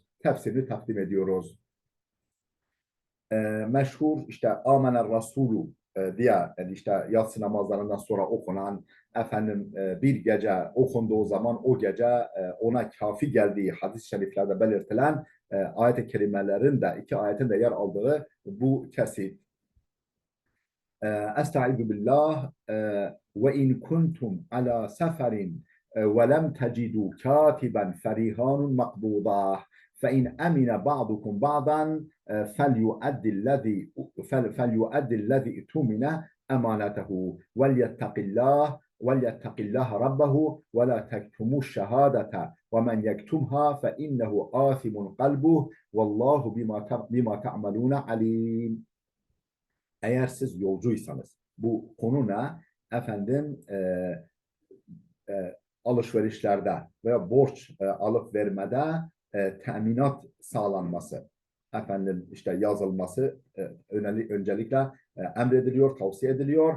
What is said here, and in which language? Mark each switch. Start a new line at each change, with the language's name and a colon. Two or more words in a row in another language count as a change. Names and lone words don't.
Turkish: Tefsirini takdim ediyoruz. Meşhur işte Amener Resulü diye yani işte yatsı namazlarından sonra okunan bir gece okunduğu zaman o gece ona kafi geldiği hadis-i şeriflerde belirtilen ayet-i kerimelerin de iki ayetin de yer aldığı bu kesit.
Arabic: أستعيذ بالله وإن كنتم على سفر ولم تجدوا كاتبا فرهان مقبوضة فإن أمن بعضكم بعضا فليؤدي الذي اؤتمن أمانته وليتق الله ربه ولا تكتموا الشهادة ومن يكتمها فإنه آثم قلبه والله بما تعملون عليم.
Turkish: Eğer siz yolcuysanız, bu konu ne? Efendim alışverişlerde veya borç alıp vermede teminat sağlanması, işte yazılması öncelikle emrediliyor, tavsiye ediliyor.